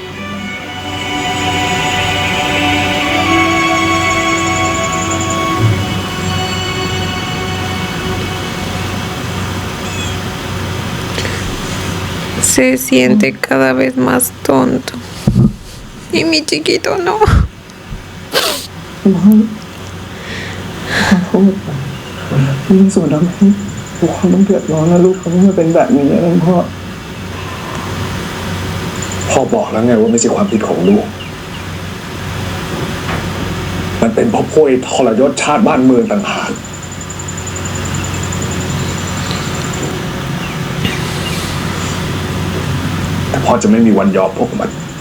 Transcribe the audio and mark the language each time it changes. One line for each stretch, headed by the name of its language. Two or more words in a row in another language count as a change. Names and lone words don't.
Spanish: Se siente cada vez más tonto. Y mi chiquito no.
Thai: ขอโทษมีส่วนทำให้ทุกคนต้องเดือดร้อนและลูกเขาต้องมาเป็นแบบนี้นะพ่อบอกแล้วไงว่าไม่ใช่ความผิดของลูกมันเป็นเพราะพวกไอ้ทรยศชาติบ้านเมืองต่างหากแต่พ่อจะไม่มีวันยอมพวกมัน